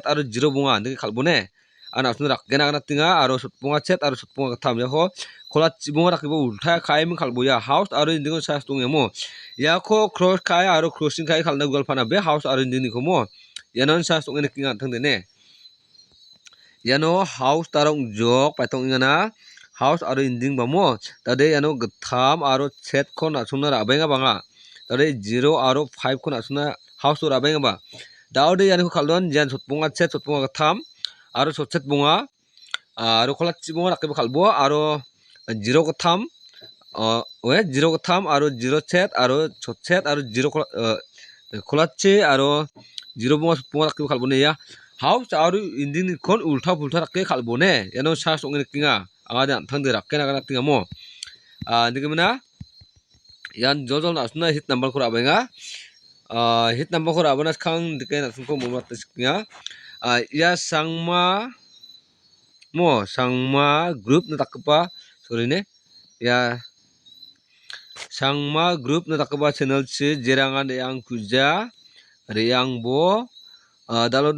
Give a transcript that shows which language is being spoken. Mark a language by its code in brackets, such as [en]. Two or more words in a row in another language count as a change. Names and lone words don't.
[grt] aro 0 bunga ndike khalbone ana asnu rakgena gana tinga aro sutpunga set aro sutpunga githam yako khola chibunga rakibo ultha khaim khalbo ya house aro ending ko sas tungemo yako cross khai aro crossing khai khalna gol phana be house aro ending ko mo yanon sas tungene kinga thangdene yano house tarong jok paitong ingana house aro ending bamo tade yano githam aro set kon asuna rabenga banga tade 0 aro 5 kon asuna house to rabenga ba daude yani ko khaldon jan sotpunga set sotpunga githam aro sotset bunga aro kholachchi bunga rakibo khalbo aro 0 githam 0 githam aro 0 set aro sotset aro 0 kholachchi aro 0 bunga sotpunga rakibo khalbone ya house aro ending kon ultha pultha rakke khalbone yano sas ongene kinga angade thangde rakke nagana tingamo nigemna yan jojol nasuna [en] hit number [grt] ko rabenga [en] hit number [grt] ko rabana khang dike nasunko momat kinga ya sangma group na takpa sorry ne ya sangma group na takpa channel che jerangan yang kuja reyang bo dalode